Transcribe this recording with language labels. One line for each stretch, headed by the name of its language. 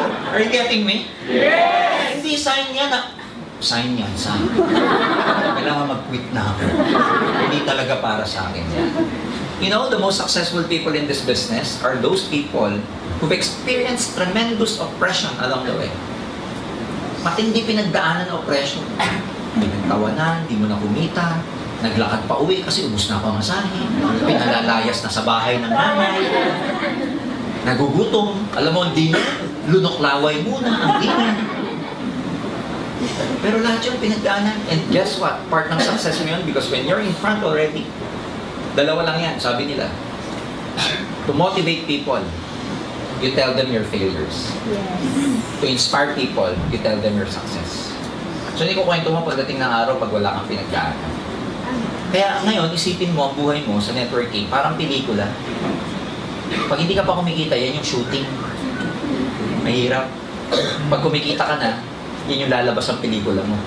English: Are you getting me? Yes!
Filipino: Hindi
English: sign yan sign yan, sign.
Filipino: Kailangan mag-quit na ako. Hindi talaga para sa akin yan.
English: You know, the most successful people in this business are those people who've experienced tremendous oppression along the way.
Filipino: Matindi pinagdaanan ng oppression. Pinagtawanan, di mo na kumita, naglakad pa uwi kasi ubus na pamasahe, pinalalayas na sa bahay ng nanay, nagugutom, alam mo, hindi na, lunok-laway muna, ang dinner. Pero lahat yung pinagdaanan,
English: and guess what?
Filipino: Part ng success mo yun,
English: because when you're in front already,
Filipino: dalawa lang yan, sabi nila.
English: To motivate people, you tell them your failures. To inspire people, you tell them your success.
Filipino: So hindi ko kwento mo pagdating ng araw pag wala kang pinagdaanan. Kaya ngayon, isipin mo ang buhay mo sa networking, parang pelikula. Pag hindi ka pa kumikita, yan yung shooting. Mahirap. Pag kumikita ka na, yan yung lalabas ang pelikula mo.